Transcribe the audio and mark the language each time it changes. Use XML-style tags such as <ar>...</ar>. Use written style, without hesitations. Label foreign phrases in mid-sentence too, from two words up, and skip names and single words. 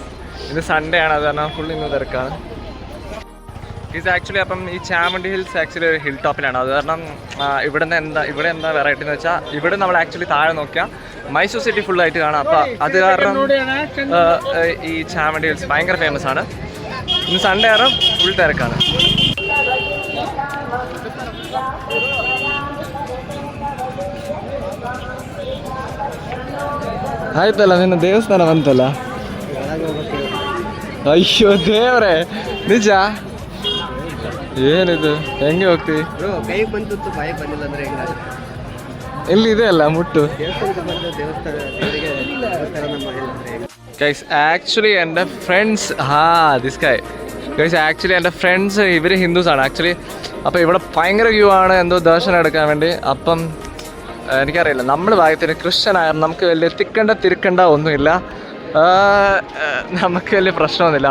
<ml>ഇന്ന് സൺഡേ ആണ്, അത് കാരണം ഫുൾ ഇന്ന് തിരക്കാണ് ഗൈസ്. ആക്ച്വലി അപ്പം ഈ ചാമുണ്ടി ഹിൽസ് ആക്ച്വലി ഒരു ഹിൽ ടോപ്പിലാണ്. അത് കാരണം ഇവിടെ എന്താ വെറൈറ്റി എന്ന് വെച്ചാൽ ഇവിടെ നമ്മൾ ആക്ച്വലി താഴെ നോക്കിയാൽ മൈസൂർ സിറ്റി ഫുള്ളായിട്ട് കാണാം. അപ്പം അത് കാരണം ഈ ചാമുണ്ടി ഹിൽസ് ഭയങ്കര ഫേമസ് ആണ്. ഇന്ന് സൺഡേ കാരണം ഫുൾ തിരക്കാണ്.</ml> <kn>ಆಯ್ತಲ್ಲ, ನಿನ್ನ ದೇವಸ್ಥಾನ ಬಂತಲ್ಲ. ಅಯ್ಯೋ ದೇವ್ರೆ, ನಿಜ? ಏನಿದು, ಹೆಂಗೆ ಹೋಗ್ತೀವಿ? ಇಲ್ಲಿ ಇದೆ ಅಲ್ಲ ಮುಟ್ಟು.</kn> <ml>ഗൈസ് ആക്ച്വലി എൻ്റെ ഫ്രണ്ട്സ്</ml> <en>this guy</en> <ml>ഗൈസ് ആക്ച്വലി എൻ്റെ ഫ്രണ്ട്സ് ഇവർ ഹിന്ദുസാണ് ആക്ച്വലി. അപ്പോൾ ഇവിടെ ഭയങ്കര ക്യൂ ആണ് എന്തോ ദർശനം എടുക്കാൻ വേണ്ടി. അപ്പം എനിക്കറിയില്ല, നമ്മൾ ഭാഗ്യത്തിന് ക്രിസ്ത്യൻ ആയിരുന്നു, നമുക്ക് വലിയ തിരക്കണ്ട ഒന്നുമില്ല, നമുക്ക് വലിയ പ്രശ്നമൊന്നുമില്ല.</ml>